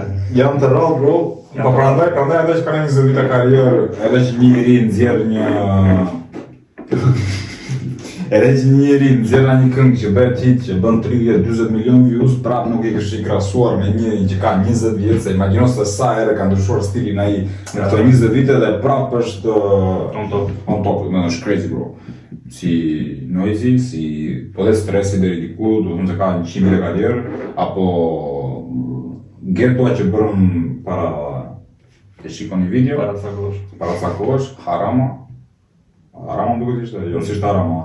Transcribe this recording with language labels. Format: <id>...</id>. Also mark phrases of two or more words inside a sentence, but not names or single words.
<sq>jam të rrallë, bro, po prandaj edhe që ka një 20 vite karrierë, edhe që një njeri nxjerr një... Edhe që një njeri nxjerr një këngë që bëhet hit, që bën 30-40 milion views, prap nuk i kështë i krahasuar me njërin që ka 20 vjetë, se imagjino se sa herë ka ndryshuar stilin ai në këto 20 vite dhe prap është</sq> <en>On top. on top,</en> <sq>më është</sq> <en>crazy bro.</en> <sq>Si noisy, si po dhe stresi deri diku, do të thonë se ka 100 vite karrierë, apo Getoa që bërëm para të shikoni video, Para sa kohësh. para sa kohësh, Harama. Harama më duket ishte, jo s'ishte Harama.</sq>